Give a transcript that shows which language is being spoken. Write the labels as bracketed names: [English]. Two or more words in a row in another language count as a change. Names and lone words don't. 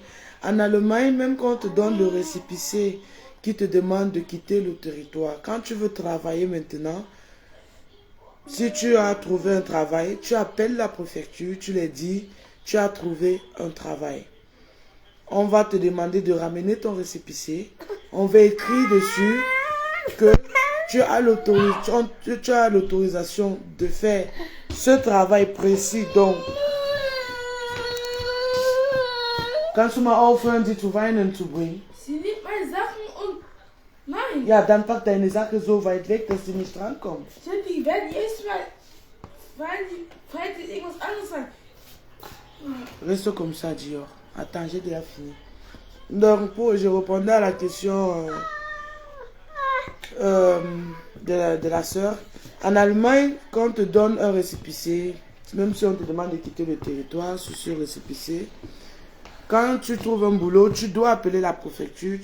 [French] En Allemagne, même quand on te donne le récépissé qui te demande de quitter le territoire, quand tu veux travailler maintenant, si tu as trouvé un travail, tu appelles la préfecture, tu leur dis, tu as trouvé un travail. On va te demander de ramener ton récépissé. On va écrire dessus que tu as l'autorisation de faire ce travail précis. Donc, [German] kannst du mal aufhören, sie zu weinen zu bringen? Sie nimmt meine Sachen und... Nein! Ja, dann pack deine Sache so weit weg, dass sie nicht rankommt. Die werden jedes Mal... Weil die irgendwas anderes sagen. [French] Reste comme ça, Dior. Attends, j'ai déjà fini. Donc, je répondais à la question de la sœur. En Allemagne, quand on te donne un récépissé, même si on te demande de quitter le territoire sur ce récépissé, quand tu trouves un boulot, tu dois appeler la préfecture.